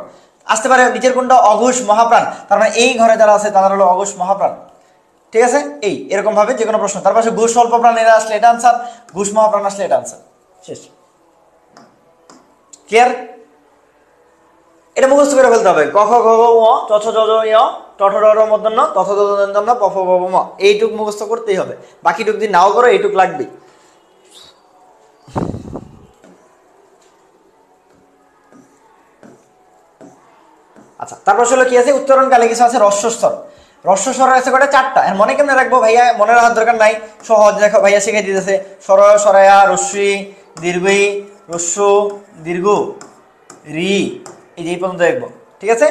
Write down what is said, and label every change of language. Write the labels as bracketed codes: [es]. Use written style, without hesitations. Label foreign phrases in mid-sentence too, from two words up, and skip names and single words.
[bn] আসতে পারে নিচের কোনটা অঘোষ মহাপ্রাণ, তার মানে এই ঘরে যারা আছে তারা হলো অঘোষ মহাপ্রাণ, ঠিক আছে। এই এরকম ভাবে যে কোনো প্রশ্ন তার পাশে ঘোষ অল্প প্রাণ এরা আসলে এটা আনসার, ঘোষ মহাপ্রাণ আসলে এটা আনসার, শেষ। ক্লিয়ার? এটা মুখস্থ করে ফেলতে হবে। ক খ গ ঘ ঙ চ ছ জ ঝ ঞ ট ঠ ড ঢ় ম ণ ত থ দ দ ন ন প ফ ব ভ ম, এইটুক মুখস্থ করতেই হবে। বাকিটুক যদি নাও করো এইটুক লাগবে। আচ্ছা তারপর হলো কি আছে, উচ্চারণকালে কিছু আছে রস্বস্বর। রস্বস্বর আছে কটা, চারটা। এর মনে কেমনে রাখবো ভাইয়া, মনে রাখার দরকার নাই, সহজ। দেখো ভাইয়া শিখাই দিতেছে, সরয় সরায়া রস্যি দীর্ঘই রস্য দীর্ঘ রি, এই যে এই পর্যন্ত দেখবো, ঠিক আছে।